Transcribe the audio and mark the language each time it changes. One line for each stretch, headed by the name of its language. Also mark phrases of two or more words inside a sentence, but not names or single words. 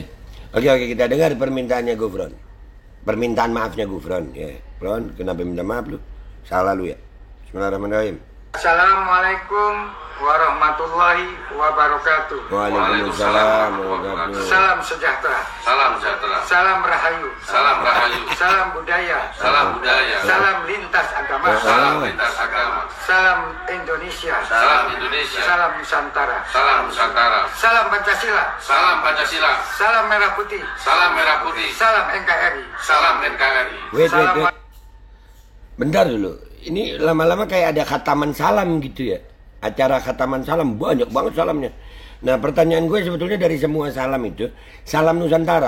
Indonesian: Oke, kita dengar permintaannya Gufron. Permintaan maafnya Gufron ya. Gufron, kenapa minta maaf lu? Salah lu ya.
Arabic: Bismillahirrahmanirrahim. السلام عليكم ورحمة الله وبركاته. وعليكم السلام ورحمة الله.
Indonesian: Salam sejahtera. Salam sejahtera. Salam rahayu. Salam rahayu. Salam budaya. Salam budaya. Salam lintas agama. Salam lintas agama. Salam Indonesia. Salam Indonesia. Salam Nusantara. Salam Nusantara. Salam Pancasila. Salam Pancasila. Salam merah putih. Salam merah putih. Salam NKRI. Salam NKRI. Wait. Bentar dulu. Ini lama-lama kayak ada khataman salam gitu ya. Acara khataman salam, banyak banget salamnya. Nah pertanyaan gue sebetulnya dari semua salam itu, salam Nusantara.